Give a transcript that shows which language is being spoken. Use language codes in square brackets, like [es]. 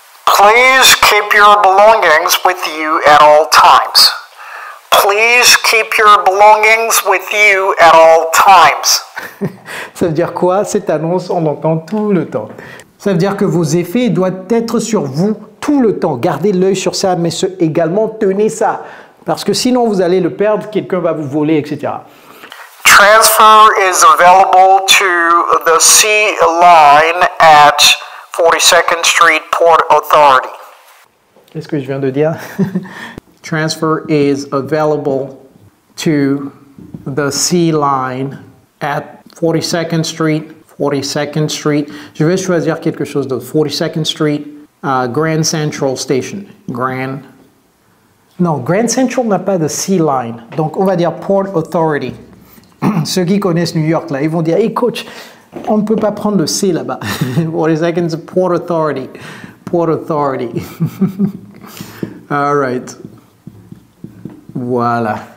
[en] Please keep your belongings with you at all times. Please keep your belongings with you at all times. [fr] Ça veut dire quoi? Cette annonce, on l'entend tout le temps. Ça veut dire que vos effets doivent être sur vous tout le temps. Gardez l'œil sur ça, mais également tenez ça. Parce que sinon, vous allez le perdre, quelqu'un va vous voler, etc. [en] Transfer is available to the C line at 42nd Street Port Authority. [fr] Qu'est-ce que je viens de dire? [en] Transfer is available to the C line at 42nd Street. 42nd Street. [fr] Je vais choisir quelque chose d'autre. [en] 42nd Street, Grand Central Station. [fr] Non, Grand Central n'a pas de C-Line. Donc, on va dire Port Authority. Ceux qui connaissent New York, là, ils vont dire, hey coach, on ne peut pas prendre le C là-bas. 42nd, c'est Port Authority. Port Authority. [en] All right. [fr] Voilà.